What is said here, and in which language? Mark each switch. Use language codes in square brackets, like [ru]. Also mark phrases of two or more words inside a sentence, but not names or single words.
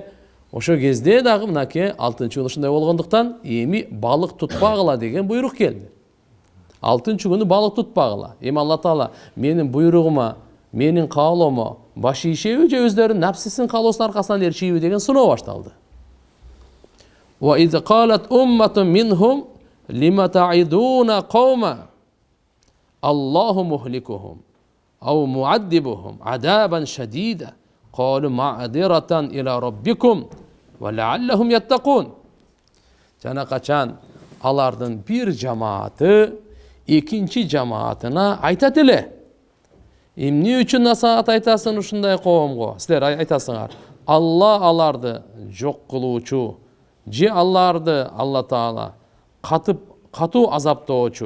[ky] Ошо кезде дагы мынакей 6-чы күнү ушундай болгондуктан эми балык тутпагыла деген буйрук келди. 6-чы күнү балык тутпагыла. Эми Алла Таала менин буйругума, менин каалоомо баш ийишеби же өздөрүнүн напсисин каалоосунун аркасынан эрчийби деген сыноо башталды. [ar] وإذ قالت أمة منهم لم تعظون قوما الله مهلكهم أو معذبهم عذابا شديدا قالوا معذرة إلى ربكم ولعلهم يتقون. [ky] Жана качан алардын бир жамааты экинчи жамаатына айтат эле. Эмне үчүн насаат айтасың ушундай коомго? Силер айтасыңар. Алла аларды жок кылуучу, же аларды Алла Таала катуу азаптоочу.